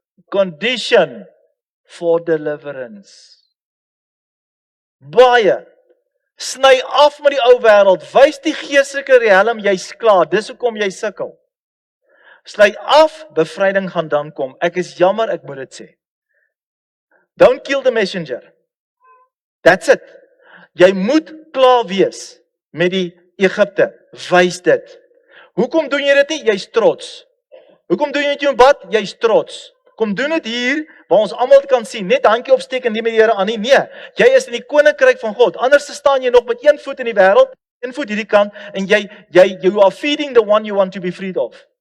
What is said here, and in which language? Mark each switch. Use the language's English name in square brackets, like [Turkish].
[English] Condition for deliverance. [Afrikaans] Baie, sny af met die ou wêreld, wys die geestelike riem, jy's klaar, dis hoekom jy sukkel. Sny af, bevryding gaan dan kom. Ek is jammer, ek moet dit sê. [English] Don't kill the messenger. That's it. [Afrikaans] Jy moet klaar wees met die Egipte, wys dit. Hoekom doen jy dit nie? Jy's trots. Hoekom doen jy dit jou bad? Jy's trots. Kom doen dit hier, waar ons almal kan sien, net handjie opsteek en nie met die Here aan nie. Nee, jy is in die koninkryk van God. Anders staan jy nog met een voet in die wêreld, een voet hierdie kant, en [English] you are feeding the one you want to be freed of.